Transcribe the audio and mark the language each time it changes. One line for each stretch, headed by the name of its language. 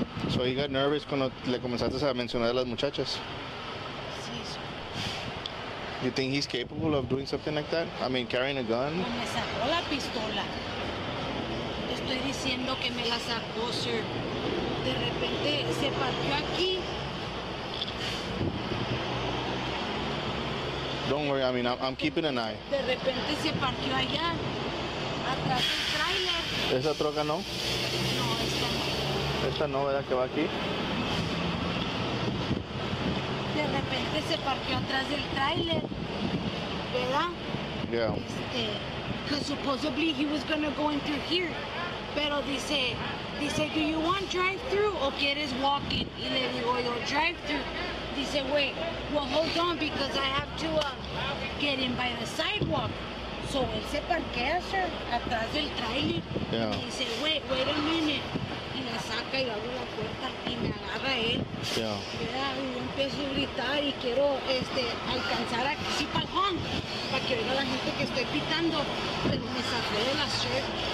English: So he got nervous
Spanish: cuando le comenzaste a mencionar a las muchachas. Sí, sir.
English: You think he's capable of doing something like that? I mean, carrying a gun?
Spanish: O me sacó la pistola. Te estoy diciendo que me la sacó, sir. De repente se partió aquí. Don't worry. I mean, I'm keeping an eye. De repente se partió allá. Atrás del tráiler. ¿Esa troca no? No, esta no. Esta no, ¿verdad? Que va aquí. De repente se partió atrás del tráiler. ¿Verdad?
English: Yeah. Because supposedly he was gonna go in through here.
Spanish: Pero dice,
English: do you want drive-through
Spanish: o quieres
English: walk-in?
Spanish: Y le digo yo,
English: drive-through.
Spanish: Dice,
English: wait, well hold on because I have to get in by the sidewalk.
Spanish: So él se parquea, sir, atrás del tráiler.
English: Yeah.
Spanish: Y dice,
English: wait a minute.
Spanish: Y la saca y abre la puerta y me agarra él.
English: Yeah.
Spanish: ¿Verdad? Y yo empiezo a gritar y quiero alcanzar aquí sí para el honk, para que oiga la gente que estoy pitando, pero me sacó de la shirt.